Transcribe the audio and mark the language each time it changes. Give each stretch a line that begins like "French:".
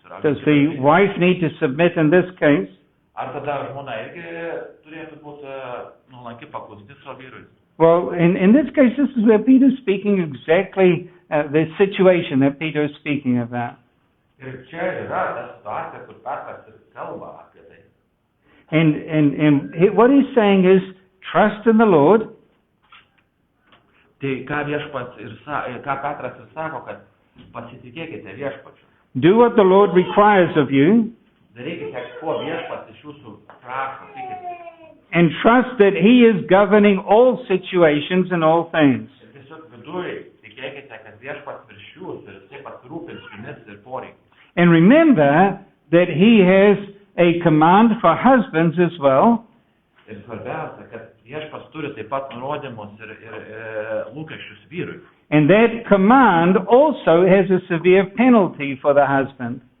English: Does the wife need to submit in this case?
Lithuanian: Ar tada žmona irgi turėtų būti nuolanki, paklusni savo vyrui?
English: Well, in this case, this is where Peter's speaking exactly the situation that Peter is speaking about.
Lithuanian: Ir čia yra ta situacija, kur Petras ir kalba apie tai.
English: And what he's saying is, trust in the Lord.
Lithuanian: Tai ką Petras ir sako, kad pasitikėkite viešpačiu.
English: Do what the Lord requires of you.
Lithuanian: Darykite, ko viešpats iš jūsų prašo, tikite.
English: And trust that he is governing all situations and all things.
Lithuanian: Ir tiesiog viduj tikėkite, kad viešpats virš jūsų ir jisai pasirūpins jumis ir poreikiais.
English: And remember that he has a command for husbands as well.
Lithuanian: Ir svarbiausia, kad viešpats turi taip pat nurodymus ir lūkesčius vyrui.
English: And that command also has a severe penalty for the husband.